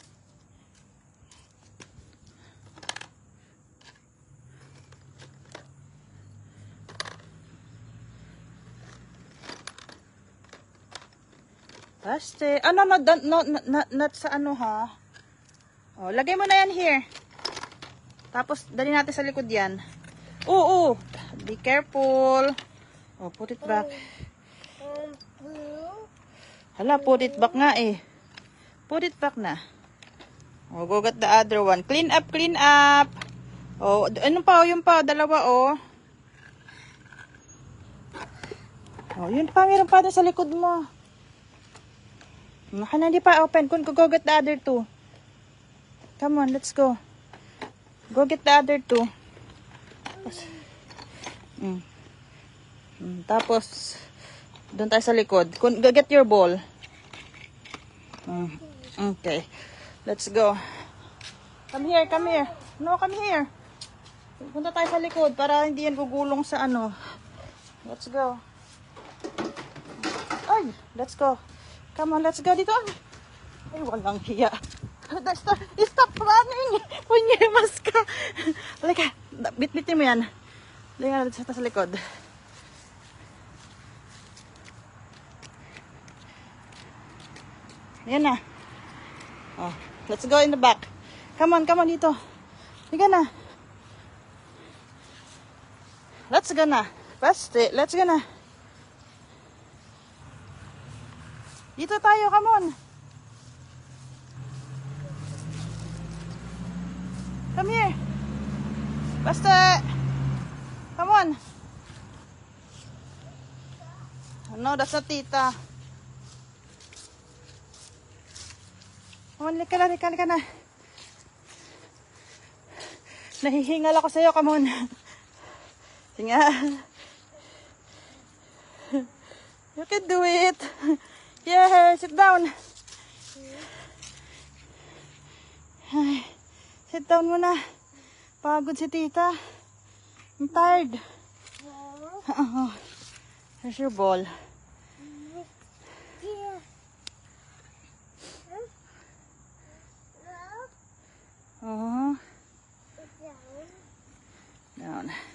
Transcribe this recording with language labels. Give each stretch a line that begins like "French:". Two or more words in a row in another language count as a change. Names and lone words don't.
English: Paste.
Filipino: Ano, not sa ano ha. Oh, lagay mo na yan here. Tapos, dali natin sa likod yan. Oo.
English: Be careful. Oh, put it back.
Filipino: Hala,
English: put it back
Filipino: nga eh.
English: Put it back na. Oh, go get the other one. Clean up, clean up.
Filipino: Oh, ano pa? Yung pa, dalawa oh. Oh, yun pa, meron pa sa likod mo. Naka na, di pa
English: open. Go get the other two. Come on, let's go. Go get the other two.
Filipino: Tapos, doon tayo sa likod.
English: Go get your ball. Okay. Let's go. Come here, come here. No, come here.
Filipino: Punta tayo sa likod para hindi yan gugulong sa ano.
English: Let's go. Ay, let's go. Come on, let's go dito.
Filipino: Ay, walang hiya.
English: Stop running.
Filipino: Punyemas ka. Halika, bit-bitin mo yan. Halika na sa likod. Ayan na.
English: Oh, let's go in the back. Come on dito.
Filipino: Halika na.
English: Let's go na.
Filipino: Basta,
English: let's go
Filipino: na. Dito tayo,
English: come on. Come here. Basta. Come on. No, that's not Tita. Come on,
Filipino: lika na. Nahihingal ako sa'yo,
English: come on. Sige. You can do it. Yeah, sit down. Sit down muna.
Filipino: Pagod si tita.
English: I'm tired. Here's your ball. Down.